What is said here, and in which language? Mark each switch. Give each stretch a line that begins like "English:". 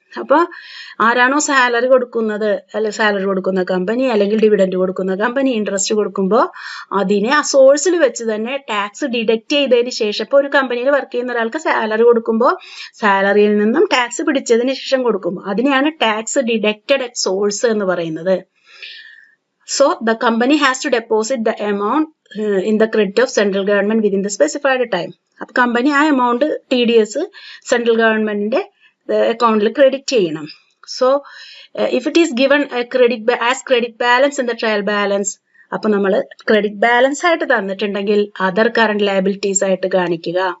Malayalam: അപ്പൊ ആരാണോ സാലറി കൊടുക്കുന്നത്, സാലറി കൊടുക്കുന്ന കമ്പനി അല്ലെങ്കിൽ ഡിവിഡൻഡ് കൊടുക്കുന്ന കമ്പനി ഇൻട്രസ്റ്റ് കൊടുക്കുമ്പോൾ അതിനെ ആ സോഴ്സിൽ വെച്ച് തന്നെ ടാക്സ് ഡിഡക്റ്റ് ചെയ്തതിന് ശേഷം, ഇപ്പോൾ ഒരു കമ്പനിയിൽ വർക്ക് ചെയ്യുന്ന ഒരാൾക്ക് സാലറി കൊടുക്കുമ്പോൾ സാലറിയിൽ നിന്നും ടാക്സ് പിടിച്ചതിന് ശേഷം കൊടുക്കും, അതിനെയാണ് ടാക്സ് ഡിഡക്റ്റഡ് അറ്റ് സോഴ്സ് എന്ന് പറയുന്നത്.
English: So the company has to deposit the amount in the credit of central government within the specified time.
Malayalam: അപ്പൊ കമ്പനി ആ എമൗണ്ട് TDS സെൻട്രൽ ഗവൺമെന്റിന്റെ അക്കൗണ്ടിൽ ക്രെഡിറ്റ് ചെയ്യണം.
English: so if it is given as credit balance in the trial balance,
Malayalam: അപ്പൊ നമ്മൾ credit balance ആയിട്ട് തന്നിട്ടുണ്ടെങ്കിൽ other current liabilities ആയിട്ട് കാണിക്കുക.